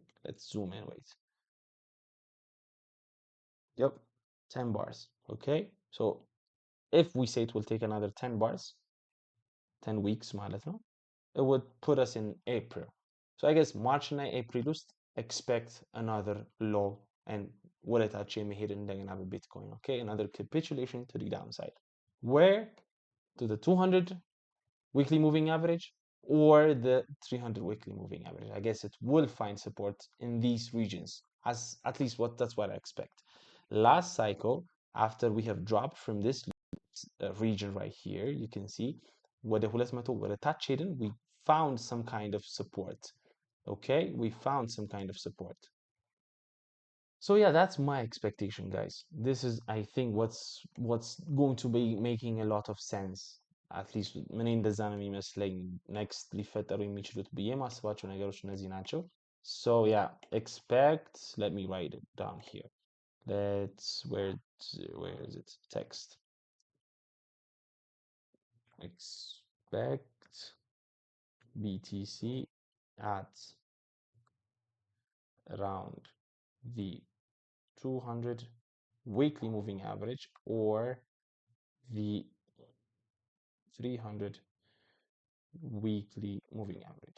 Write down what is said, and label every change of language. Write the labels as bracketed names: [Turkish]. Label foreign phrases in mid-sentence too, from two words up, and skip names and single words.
[English] Let's zoom in, wait. Yep, 10 bars, okay? So if we say it will take another 10 bars, 10 weeks [Amharic] ማለት ነው, [English] it would put us in April. So I guess March እና April ውስጥ expect another low and [Amharic] ወደታች የሚሄድ እንደገና በቢትኮይን, [English] okay? Another capitulation to the downside. Where? To the 200 weekly moving average or the 300 weekly moving average. I guess it will find support in these regions, as at least that's what I expect. Last cycle, after we have dropped from this region right here, you can see [Amharic] ወደ 200 ወደ ታች ሄድን, [English] we found some kind of support. Okay, we found some kind of support. So yeah, that's my expectation, guys. This is, I think, what's going to be making a lot of sense. At least [Amharic] እኔ እንደዛ ነው የሚመስለኝ next ሊፈጠሩ የሚችሉት ብዬ ማስባቸው ነገሮች እነዚህ ናቸው. [English] So yeah, expect, let me write it down here. Where is it? Text. Expect BTC at around the 200 weekly moving average or the 300 weekly moving average.